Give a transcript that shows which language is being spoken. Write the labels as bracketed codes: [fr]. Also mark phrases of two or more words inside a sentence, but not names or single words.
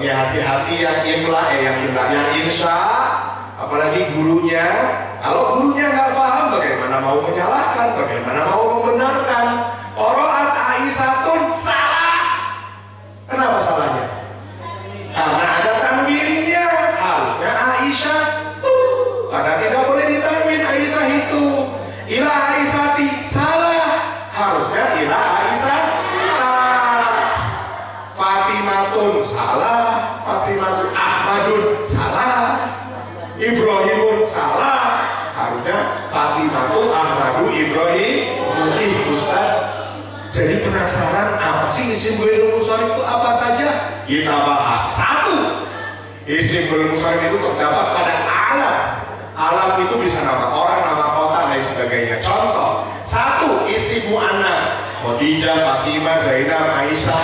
[id] Ini hati-hati yang imla, yang insya. Apalagi gurunya, kalau gurunya nggak paham, bagaimana mau menyalahkan, bagaimana mau membenarkan? Qiraat Aisyatun salah. Kenapa salahnya? Karena ada tanwinnya. Harusnya Aisyah karena tidak boleh ditanwin Aisyah itu. [ar] إلى عائشة [id] salah. Harusnya [ar] إلى عائشة. [id] Fatimatun salah. Fatimatun Ahmadun salah. Ibrahimun salah. Harusnya Fatimatu Ahmadu Ibrahim. Ustaz, jadi penasaran apa sih [ar] اسم غير المنصرف [id] itu apa saja? Kita bahas. Satu, [ar] اسم غير المنصرف [id] itu terdapat pada alam. Alam itu bisa nama orang, nama kota, dan sebagainya. Contoh, satu, [ar] اسم مؤنث [id] Khadijah, Fatimah, Zainab, Aisyah.